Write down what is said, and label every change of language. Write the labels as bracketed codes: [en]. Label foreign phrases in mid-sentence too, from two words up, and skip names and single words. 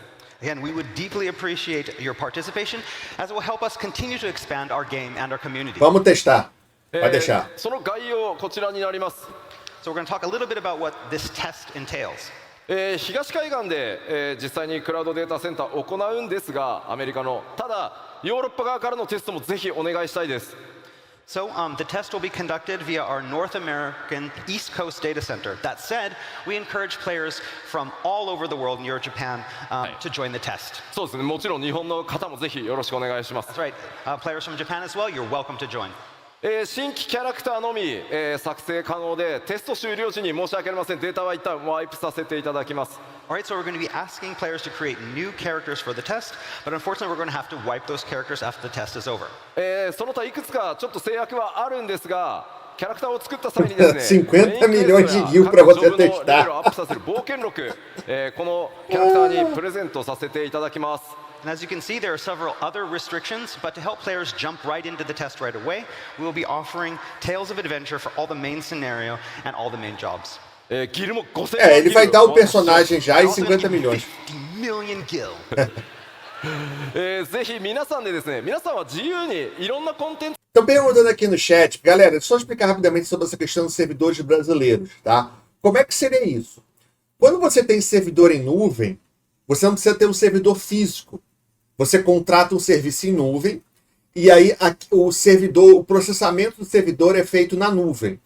[en] Again, we would deeply appreciate your participation as it will help us continue to expand our game and our community. [pt] Vamos testar. Vai deixar. [ja] その概要こちらになります。 [en] So we're going to talk a little bit about what this test entails. [ja] 東海岸で、実際にクラウドデータセンターを行うんですが、アメリカの。ただ、ヨーロッパ側からのテストもぜひお願いしたいです。 [en] So the test will be conducted via our North American East Coast data center. That said, we encourage players from all over the world in Europe, Japan, to join the test. [ja] そうですね。もちろん日本の方もぜひよろしくお願いします。 [en] That's right. Players from Japan as well, you're welcome to join. [ja] 新規キャラクターのみ、作成可能で、テスト終了時に申し訳ありません。データは一旦ワイプさせていただきます。 [en] Alright, so we're going to be asking players to create new characters for the test, but unfortunately we're going to have to wipe those characters after the test is over. [ja] その他いくつかちょっと制約はあるんですが、キャラクターを作った際にですね、 [pt] 50 milhões de views para você testar. [ja] アップさせる冒険録、このキャラクターにプレゼントさせていただきます。 [en] And as you can see, there are several other restrictions, but to help players jump right into the test right away, we will be offering Tales of Adventure for all the main scenario and all the main jobs. [pt] Ele vai dar o personagem já e 50 milhões. [en] 50 million gil. [ja] ぜひ皆さんでですね、皆さんは自由にいろんなコンテンツ [pt] Estão perguntando aqui no chat, galera, só explicar rapidamente sobre essa questão dos servidores brasileiros, tá? Como é que seria isso? Quando você tem servidor em nuvem, você não precisa ter um servidor físico. Você contrata um serviço em nuvem e aí o servidor, o processamento do servidor é feito na nuvem.